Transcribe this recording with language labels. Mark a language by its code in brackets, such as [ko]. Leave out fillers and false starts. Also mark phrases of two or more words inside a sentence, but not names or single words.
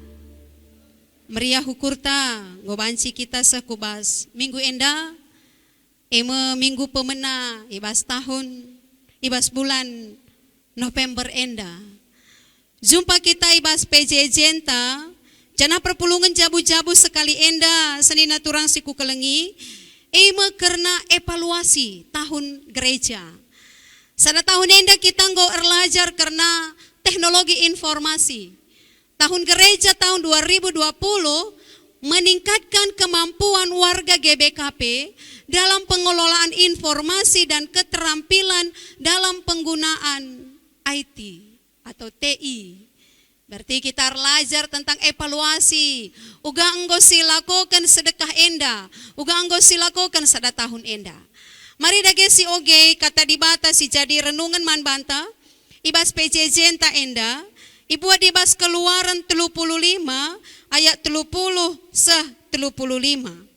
[btx] Meriah hukurta, ngobanci kita sekubas minggu enda, minggu pemena, ibas tahun, ibas bulan November enda. Jumpa kita ibas PJ Jenta, jana perpulungan jabu-jabu sekali enda, senina turang siku kelengi, [id] karena evaluasi tahun gereja. [btx] Sada tahun enda kita nggo erlajar karena [id] teknologi informasi. Tahun gereja tahun 2020 meningkatkan kemampuan warga GBKP dalam pengelolaan informasi dan keterampilan dalam penggunaan IT atau TI. Berarti kita belajar tentang evaluasi. [btx] Uga enggo silakokan sedekah enda, uga enggo silakokan sada tahun enda. Mari dage si oge kata dibata si jadi renungan man banta, ibas PJ Jenta enda, ibuat ibas Keluaran 35 ayat 30 seh 35.